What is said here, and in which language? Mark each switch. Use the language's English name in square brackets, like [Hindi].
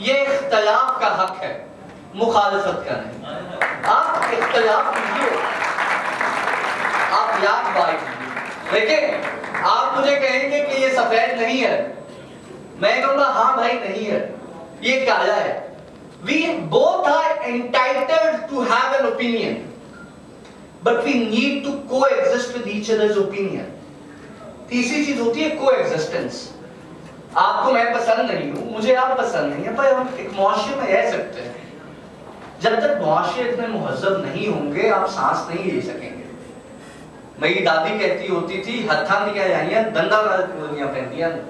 [Urdu] یہ اختلاف کا حق ہے, مخالفت کا نہیں. آپ اختلاف کیجیے, آپ یاد بھائی دیکھیں, آپ مجھے کہیں گے کہ یہ سفید نہیں ہے, میں کہوں گا ہاں بھائی نہیں ہے, یہ کالا ہے. [English] We both are entitled to have an opinion, but we need to coexist with each other's opinion. [Urdu] تیسری چیز ہوتی ہے coexistence. آپ کو میں پسند نہیں ہوں, مجھے آپ پسند نہیں ہیں, پر ہم ایک معاشرے میں رہ سکتے ہیں. جب تک معاشرے اتنے مہذب نہیں ہوں گے آپ سانس نہیں لے سکیں گے. میری دادی کہتی ہوتی تھی [Punjabi] ہتھاں دیا جائیاں دندہ دنیا پہنیاں.